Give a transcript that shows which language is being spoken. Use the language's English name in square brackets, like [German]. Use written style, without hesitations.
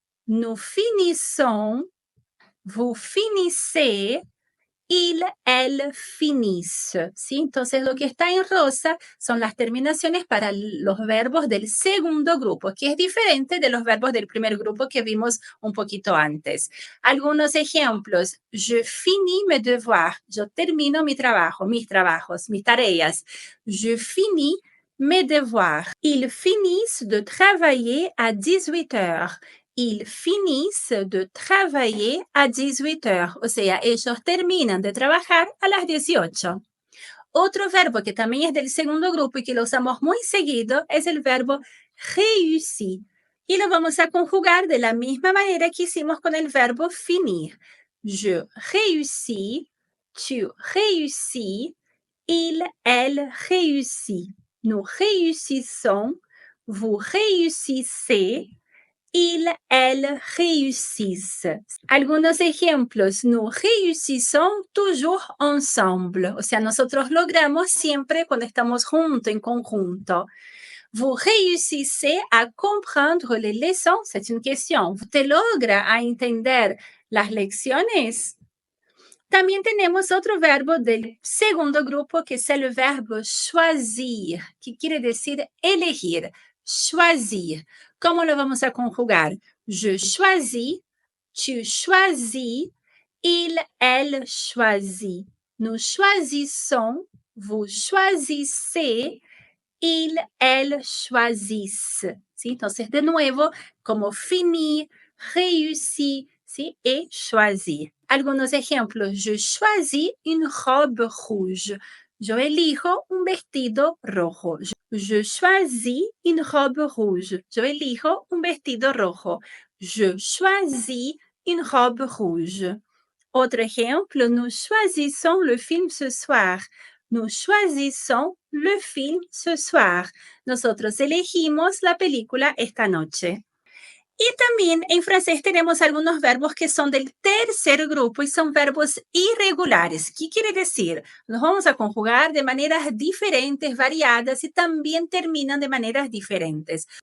[French] Nous finissons, vous finissez, il, elle finissent, ¿sí? [Spanish] Entonces, lo que está en rosa son las terminaciones para los verbos del segundo grupo, que es diferente de los verbos del primer grupo que vimos un poquito antes. Algunos ejemplos. [French] Je finis mes devoirs. [Spanish] Yo termino mi trabajo, mis trabajos, mis tareas. [French] Je finis mes devoirs. Ils finissent de travailler à 18 heures. Ils finissent de travailler à 18 heures. [Spanish] O sea, ellos terminan de trabajar a las 18. Otro verbo que también es del segundo grupo y que lo usamos muy seguido es el verbo réussir. Y lo vamos a conjugar de la misma manera que hicimos con el verbo finir. [French] Je réussis, tu réussis, il, elle réussit. Nous réussissons, vous réussissez, il, elle réussissent. [Spanish] Algunos ejemplos. [French] Nous réussissons toujours ensemble. [Spanish] O sea, nosotros logramos siempre cuando estamos juntos, en conjunto. [French] Vous réussissez à comprendre les leçons? C'est une question. [Spanish] ¿Te logra a entender las lecciones? También tenemos otro verbo del segundo grupo que es el verbo choisir, que quiere decir elegir. Choisir. ¿Cómo lo vamos a conjugar? [French] Je choisis, tu choisis, il, elle choisit. Nous choisissons, vous choisissez, il, elle choisissent. [Spanish] ¿Sí? Entonces, de nuevo, como finir, réussir, ¿sí? [French] Et choisir. [Spanish] Algunos ejemplos. [French] Je choisis une robe rouge. [Spanish] Yo elijo un vestido rojo. [French] Je choisis une robe rouge. [Spanish] Yo elijo un vestido rojo. [French] Je choisis une robe rouge. [Spanish] Otro ejemplo. [French] Nous choisissons le film ce soir. Nous choisissons le film ce soir. [Spanish] Nosotros elegimos la película esta noche. Y también en francés tenemos algunos verbos que son del tercer grupo y son verbos irregulares. ¿Qué quiere decir? Los vamos a conjugar de maneras diferentes, variadas y también terminan de maneras diferentes.